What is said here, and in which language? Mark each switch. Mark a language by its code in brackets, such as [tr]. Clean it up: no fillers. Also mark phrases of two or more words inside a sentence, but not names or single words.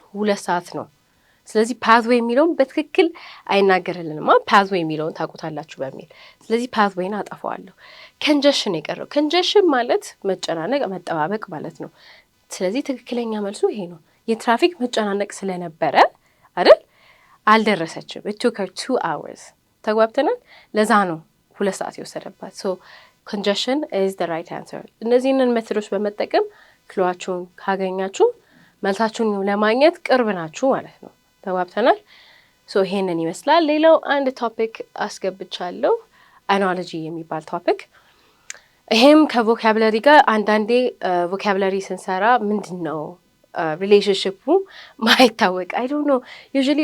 [am] 2 ሰዓት ነው። ስለዚህ ፓዝዌይ የሚለውን በትክክል አይናገርልንማ። ፓዝዌይ የሚለውን ታውቁታላችሁ በሚል ስለዚህ ፓዝዌይን አጠፋዋለሁ። ኮንጀሽን የቀረው ኮንጀሽን ማለት መጨናነቅ መጠባበቅ ማለት ነው። ስለዚህ ትክክለኛ መልሱ ይሄ ነው። የትራፊክ መጨናነቅ ስለነበረ አይደል አልደረሰችም። [en] it took her 2 hours [am] ተግባብተናል። ለዛ ነው 2 ሰዓት የወሰደባት። [en] congestion is the right answer። [am] እነዚህንን ሜቶዶች በመጠቀም ክሏችሁን ካገኛችሁ መልሳችሁን ለማግኘት ቅርብ ናችሁ ማለት ነው። ተግባብተናል። ይሄንን ይመስላል። ሌላው አንድ ቶፒክ አስገብቻለሁ፣ አናሎጂ የሚባል ቶፒክ። ይሄም ከቮካብለሪ ጋር አንዳንዴ ቮካብለሪ ስንሰራ ምንድን ነው ሪሌሽንሽፑ ማይታወቅ [en] I don't know usually